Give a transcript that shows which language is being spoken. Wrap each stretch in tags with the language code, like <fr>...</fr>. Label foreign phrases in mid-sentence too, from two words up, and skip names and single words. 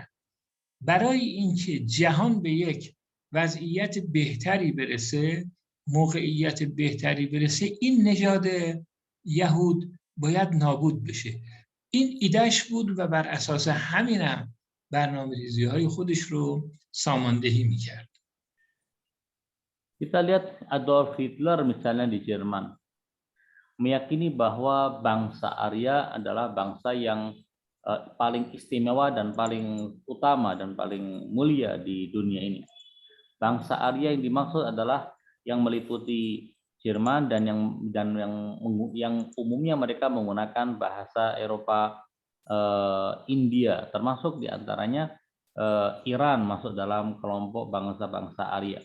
<fa>برای اینکه جهان به یک وضعیت بهتری برسه، موقعیت بهتری برسه، این نژاد یهود باید نابود بشه. این ایدهش بود و بر اساس همینم برنامه‌ریزی‌های خودش رو ساماندهی می‌کرد.</fa> <id>Kita lihat Adolf Hitler misalnya di Jerman meyakini bahwa bangsa Arya adalah bangsa yang paling istimewa dan paling utama dan paling mulia di dunia ini. Bangsa Arya yang dimaksud adalah yang meliputi Jerman dan yang umumnya mereka menggunakan bahasa Eropa, India, termasuk diantaranya Iran masuk dalam kelompok bangsa-bangsa Arya.</id>